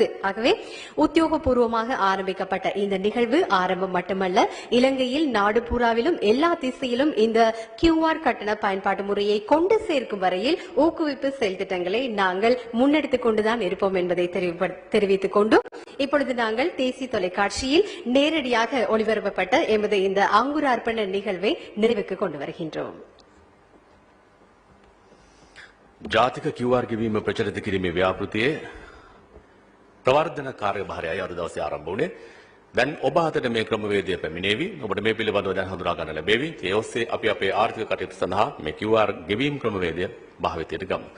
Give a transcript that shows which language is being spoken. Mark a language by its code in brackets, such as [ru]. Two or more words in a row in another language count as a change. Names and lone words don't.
[ta] ஆகவே உத்தியோகபூர்வமாக ஆரம்பிக்கப்பட்ட இந்த நிகழ்வு ஆரம்பம் மட்டுமல்ல, இலங்கையில் நாடு பூராவிலும் எல்லா திசையிலும் இந்த QR கட்டண பயன்பாட்டு முறையை கொண்டு சேர்க்கும் வரையில் ஊக்குவிப்பு செயல் திட்டங்களை நாங்கள் முன்னெடுத்துக் கொண்டுதான் இருப்போம் என்பதை தெரிவித்துக் கொண்டு இப்பொழுது நாங்கள் தேசிய தொலைக்காட்சியில் நேரடியாக ஒளிபரப்பப்பட்ட எமது இந்த அங்குரார்ப்பண நிகழ்வை நிறைவுக்கு கொண்டு வருகின்றோம். [si] ජාතික QR ගෙවීම ප්‍රචලිත කිරීමේ ව්‍යාපෘතියේ ප්‍රවර්ධන කාර්යභාරයයි අද දවසේ ආරම්භ වුණේ. දැන් ඔබ අතට මේ ක්‍රමවේදය පැමිණේවි. ඔබට මේ පිළිබඳව දැන් හඳුනා ගන්න ලැබෙවි. ඒ ඔස්සේ අපි අපේ ආර්ථික කටයුතු සඳහා මේ QR ගෙවීම් ක්‍රමවේදය භාවිතයට ගමු.